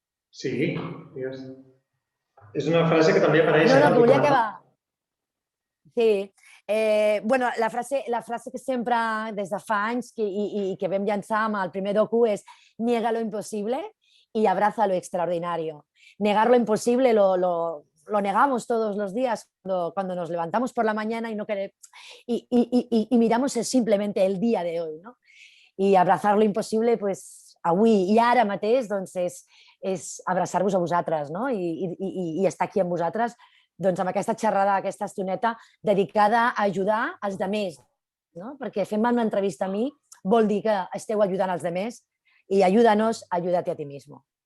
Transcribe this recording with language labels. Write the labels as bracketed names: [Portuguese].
[Catalan] Sí, és una frase que també apareix... No, que volia acabar. Sí. Bueno, la frase que sempre, des de fa anys i que vam llançar amb el primer docu és [Spanish] niega lo imposible y abraza lo extraordinario. Negar lo imposible lo negamos todos los días cuando nos levantamos por la mañana y miramos simplemente el día de hoy, ¿no? [Catalan] I [Spanish] abrazar lo impossible, [Catalan] pues, avui i ara mateix, doncs, és abraçar-vos a vosaltres, no? I estar aquí amb vosaltres, doncs, amb aquesta xerrada, aquesta estoneta, dedicada a ajudar els altres, no? Perquè fent-me una entrevista a mi vol dir que esteu ajudant els altres i ajuda-nos, ajuda-te [Spanish] a ti mismo.